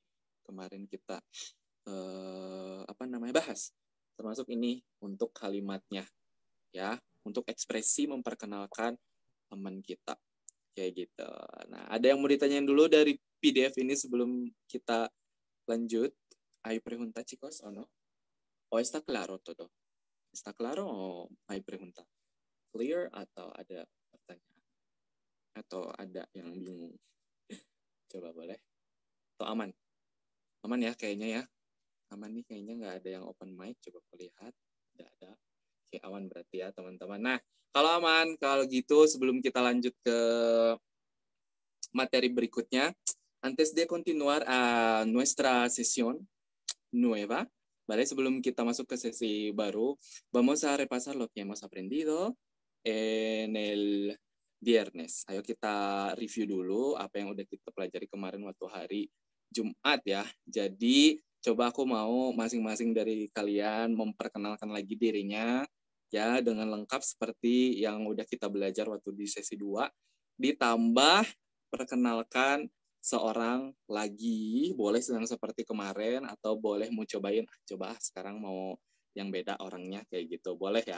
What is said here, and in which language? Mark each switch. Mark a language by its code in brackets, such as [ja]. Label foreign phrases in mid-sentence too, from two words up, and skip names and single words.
[id] Kemarin kita bahas. Termasuk ini untuk kalimatnya ya, untuk ekspresi memperkenalkan teman kita. Kayak gitu. Nah, ada yang mau ditanyain dulu dari PDF ini sebelum kita lanjut? [es] Hay pregunta, chicos, o no? O está claro todo? Está claro o hay pregunta? [id] Clear atau ada pertanyaan? Atau ada yang bingung? Coba boleh? Atau aman? Aman ya kayaknya ya. Aman nih kayaknya, nggak ada yang [en] open mic. [id] Coba aku lihat. Tidak ada. Oke, aman berarti ya teman-teman. Nah, kalau aman, kalau gitu sebelum kita lanjut ke materi berikutnya, [es] antes de continuar a nuestra sesión nueva, ¿vale? [id] Sebelum kita masuk ke sesi baru, [es] vamos a repasar lo que hemos aprendido en el viernes. [id] Ayo kita review dulu apa yang udah kita pelajari kemarin waktu hari Jumat ya. Jadi coba aku mau masing-masing dari kalian memperkenalkan lagi dirinya ya dengan lengkap seperti yang udah kita belajar waktu di sesi 2, ditambah perkenalkan seorang lagi, boleh yang seperti kemarin atau boleh mau coba sekarang mau yang beda orangnya kayak gitu, boleh ya.